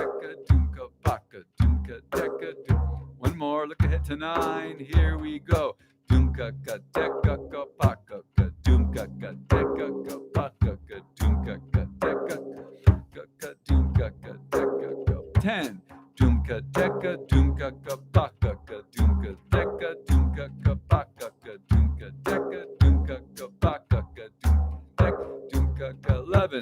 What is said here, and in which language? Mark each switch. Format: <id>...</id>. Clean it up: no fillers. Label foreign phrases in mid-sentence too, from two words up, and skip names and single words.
<en>doomka paka, doomka deka doom. One more, look ahead to 9. Here we go. Doomka ka deka ka paka ka doomka ka deka ka paka ka doomka ka deka ka doomka ka deka ka 10. Doomka deka doomka ka paka ka doomka deka doomka ka paka ka doomka deka doomka ka paka ka doomka ka 11.</en>